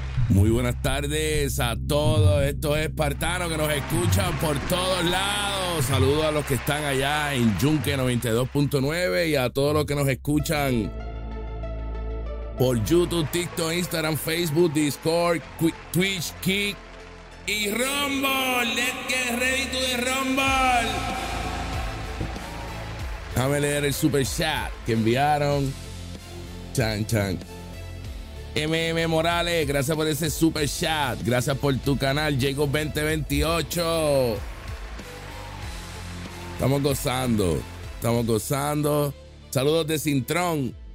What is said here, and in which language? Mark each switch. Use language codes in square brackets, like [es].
[es] Muy buenas tardes a todos estos espartanos que nos escuchan por todos lados. Saludos a los que están allá en Yunque 92.9 y a todos los que nos escuchan por YouTube, TikTok, Instagram, Facebook, Discord, Twitch, Kick y Rumble. [en] Let's get ready to the Rumble. [es] Déjame leer el super chat que enviaron. Chan, chan. MM Morales, gracias por ese super chat. Gracias por tu canal, Jacob2028. Estamos gozando. Saludos de Sintrón.